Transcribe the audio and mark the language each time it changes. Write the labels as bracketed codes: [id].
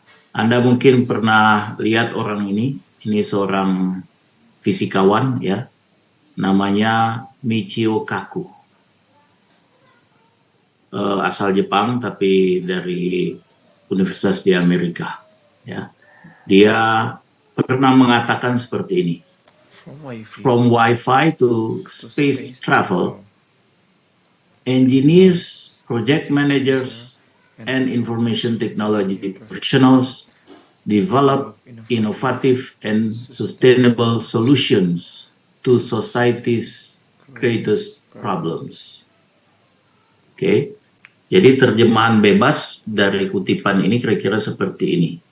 [id] Anda mungkin pernah lihat orang ini seorang fisikawan, ya, namanya Michio Kaku. Asal Jepang tapi dari universitas di Amerika, ya. Dia pernah mengatakan seperti ini. [en] From Wi-Fi to space travel, engineers, project managers, and information technology professionals develop innovative and sustainable solutions to society's greatest problems. [id] Oke. Jadi terjemahan bebas dari kutipan ini kira-kira seperti ini.